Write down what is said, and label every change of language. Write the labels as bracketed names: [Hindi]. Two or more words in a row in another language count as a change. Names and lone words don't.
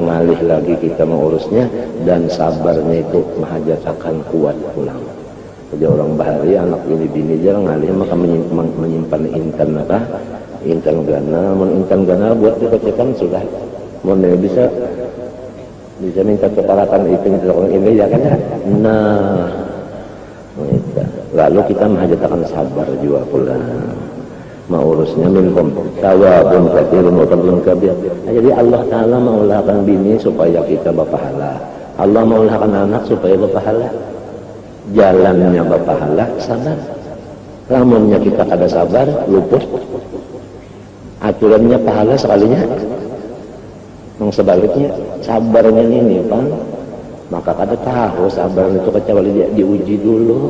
[Banjar] ngalih lagi kita mengurusnya dan sabarnya itu mahajatakan kuat pulang jadi orang bahari anak bini-bini jarang ngalih maka menyimpan intan apa intan gana buat dikecekan sudah mau bisa minta kepalatan itu orang ini ya kan nah lalu kita menghajatkan sabar juga pula mengurusnya [Arabic] منهم ثواب كثير وفضل كبير [Banjar] jadi Allah Ta'ala maulahkan bini supaya kita berpahala Allah maulahkan anak supaya berpahala jalannya berpahala sabar lamunnya kita ada sabar luput aturannya pahala sekalinya. Yang sebaliknya sabarnya ini Bang, maka kada tahu sabar itu kecuali dia diuji dulu.